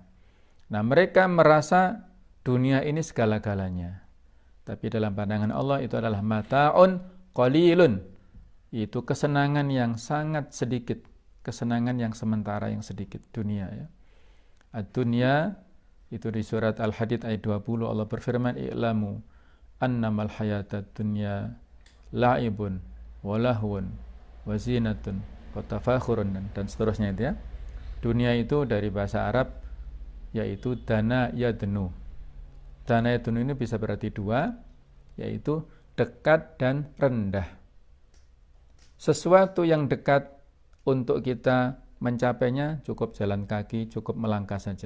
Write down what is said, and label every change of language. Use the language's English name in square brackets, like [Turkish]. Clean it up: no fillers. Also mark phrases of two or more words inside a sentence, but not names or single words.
[Indonesian] Nah, mereka merasa dunia ini segala-galanya. Tapi dalam pandangan Allah itu adalah [Arabic] متاع قليل. [Indonesian] Itu kesenangan yang sangat sedikit, kesenangan yang sementara yang sedikit, dunia ya. Ad-dunya itu di surat Al-Hadid ayat 20 Allah berfirman, [Arabic] اعلموا أنما الحياة الدنيا لعب ولهو وزينة وتفاخر, [Indonesian] dan seterusnya itu ya. Dunia itu dari bahasa Arab yaitu [Arabic] دنا يدنو. دنا يدنو [Indonesian] ini bisa berarti dua, yaitu dekat dan rendah. Sesuatu yang dekat untuk kita mencapainya cukup jalan kaki, cukup melangkah saja.